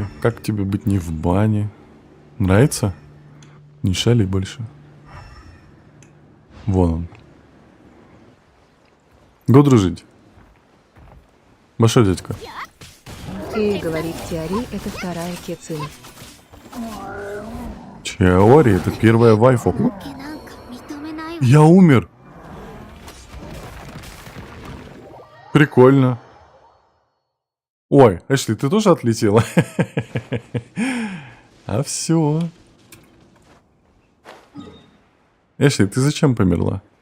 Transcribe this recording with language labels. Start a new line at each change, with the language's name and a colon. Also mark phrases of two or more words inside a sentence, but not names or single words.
Russian: Как тебе быть не в бане? Нравится? Не шали больше. Вон он. Го дружить. Большой дядька. И говорит, Теори, это вторая Кецин. Чиори, это первая вайфу.
Japanese: なんか認めないわ
Russian: Я умер. Прикольно. Ой, Эшли, ты тоже отлетела? А все. Эшли, ты зачем померла?